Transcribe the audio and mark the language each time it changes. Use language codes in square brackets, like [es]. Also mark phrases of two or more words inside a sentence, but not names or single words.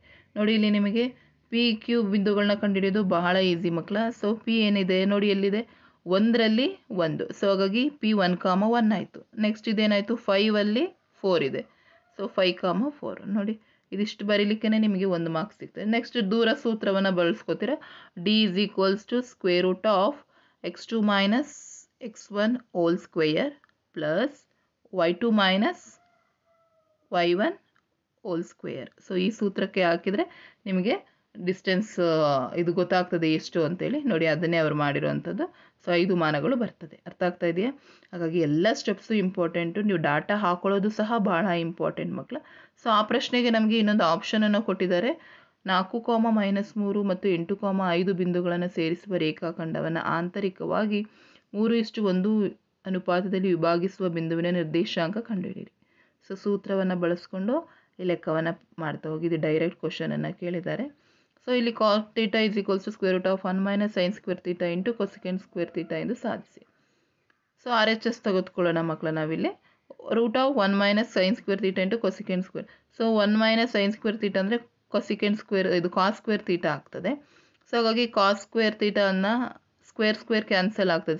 [kn] ನೋಡಿ ಇಲ್ಲಿ ನಿಮಗೆ PQ ಬಿಂದುಗಳನ್ನ ಕಂಡುಹಿಡಿಯೋದು ಬಹಳ ಈಸಿ ಮಕ್ಕಳ. ಸೊ P ಏನಿದೆ ನೋಡಿ ಎಲ್ಲಿದೆ, 1ರಲ್ಲಿ 1. ಸೊ ಹಾಗಾಗಿ P1, 1 ಆಯಿತು. ನೆಕ್ಸ್ಟ್ ಇದೇನಾಯಿತು, 5ಅಲ್ಲಿ 4 ಇದೆ. ಸೊ 5, 4 ನೋಡಿ ಇದಿಷ್ಟು ಬರೀಲಿಕ್ಕೆ ನಿಮಗೆ 1 ಮಾರ್ಕ್ಸ್ ಸಿಗ್ತದೆ. ನೆಕ್ಸ್ಟ್ ದೂರ ಸೂತ್ರವನ್ನು ಬಳಸ್ಕೋತೀರ. [en] D = x2 - x1 whole square + y2 - y1 whole square. [kn] ಸೊ ಈ ಸೂತ್ರಕ್ಕೆ ಹಾಕಿದರೆ ನಿಮಗೆ ಡಿಸ್ಟೆನ್ಸ್ ಇದು ಗೊತ್ತಾಗ್ತದೆ ಎಷ್ಟು ಅಂತೇಳಿ. ನೋಡಿ ಅದನ್ನೇ ಅವ್ರು ಮಾಡಿರೋವಂಥದ್ದು. ಸೊ 5 ಮಾನಗಳು ಬರ್ತದೆ. ಅರ್ಥ ಆಗ್ತಾ ಇದೆಯಾ? ಹಾಗಾಗಿ ಎಲ್ಲ ಸ್ಟೆಪ್ಸು ಇಂಪಾರ್ಟೆಂಟು. ನೀವು ಡಾಟಾ ಹಾಕೊಳ್ಳೋದು ಸಹ ಭಾಳ ಇಂಪಾರ್ಟೆಂಟ್ ಮಕ್ಕಳ. ಸೊ ಆ ಪ್ರಶ್ನೆಗೆ ನಮಗೆ ಇನ್ನೊಂದು ಆಪ್ಷನನ್ನು ಕೊಟ್ಟಿದ್ದಾರೆ. 4, -3 ಮತ್ತು 8, 5 ಬಿಂದುಗಳನ್ನು ಸೇರಿಸುವ ರೇಖಾಖಂಡವನ್ನು ಆಂತರಿಕವಾಗಿ 3:1 ಅನುಪಾತದಲ್ಲಿ ವಿಭಾಗಿಸುವ ಬಿಂದುವಿನ ನಿರ್ದೇಶಾಂಕ ಕಂಡುಹಿಡಿಯಿರಿ. ಸೊ ಸೂತ್ರವನ್ನು ಬಳಸ್ಕೊಂಡು ಈ ಲೆಕ್ಕವನ್ನು ಮಾಡ್ತಾ ಹೋಗಿ. ಇದು ಡೈರೆಕ್ಟ್ ಕ್ವಶನನ್ನು ಕೇಳಿದ್ದಾರೆ. ಸೊ ಇಲ್ಲಿ cos θ = √1 - sin² θ × cosecant² θ ಎಂದು ಸಾಧಿಸಿ. ಸೊ RHS ತೆಗೆದುಕೊಳ್ಳೋಣ ಮಕ್ಕಳ. ನಾವಿಲ್ಲಿ √1 - sin² θ × cosecant². ಸೊ 1 - sin² θ ಅಂದರೆ cosecant² ಇದು cos² θ ಆಗ್ತದೆ. ಸೊ ಹಾಗಾಗಿ cos² θ ಅನ್ನು [en] square cancel [kn] ಆಗ್ತದೆ.